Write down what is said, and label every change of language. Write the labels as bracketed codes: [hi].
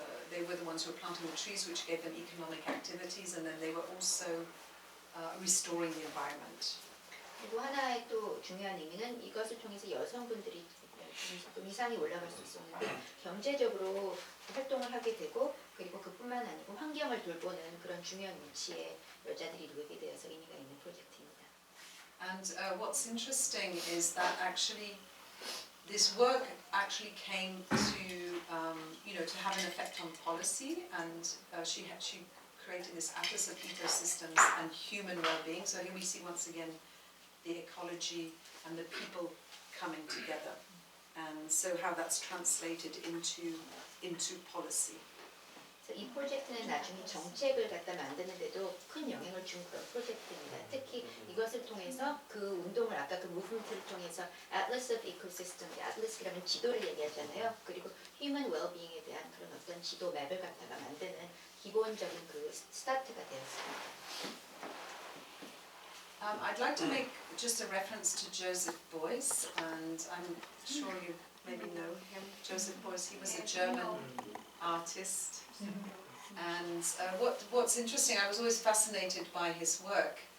[en] They were the ones who were planting the trees, which gave them economic activities, and then they were also restoring the environment. [ko] 그리고 하나의 또 중요한 의미는 이것을 통해서 여성분들이 좀 이상이 올라갈 수 있었는데 경제적으로 활동을 하게 되고, 그리고 그뿐만 아니고 환경을 돌보는 그런 중요한 위치에 여자들이 놓이게 되어서 의미가 있는 프로젝트입니다. [en] And what's interesting is that actually this work actually came to you know, to have an effect on policy, and she created this atlas of ecosystems and human well-being. So here we see once again the ecology and the people coming together, and so how that's translated into policy. [ko] 그래서 이 프로젝트는 나중에 정책을 갖다 만드는데도 큰 영향을 준 그런 프로젝트입니다. 특히 이것을 통해서 그 운동을 아까 그 무브먼트를 통해서 Atlas of Ecosystem, Atlas 그러면 지도를 얘기하잖아요. 그리고 Human Well-being에 대한 그런 어떤 지도 맵을 갖다가 만드는 기본적인 그 스타트가 되었습니다. [en] I'd like to make just a reference to Joseph Beuys, and I'm sure you maybe know him. Joseph Beuys, he was a German artist, and what's interesting, I was always fascinated by his work